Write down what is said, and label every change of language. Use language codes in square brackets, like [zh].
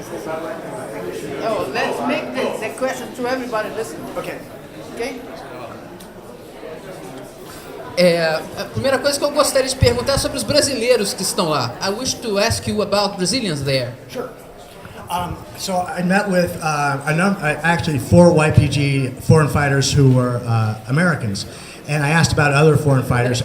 [en] Oh, let's make the question to everybody listen. Okay. Okay? [pt] A primeira coisa que eu gostaria de perguntar é sobre os brasileiros que estão lá. [en] I wish to ask you about Brazilians there. Sure. So I met with actually 4 YPG foreign fighters who were Americans, and I asked about other foreign fighters.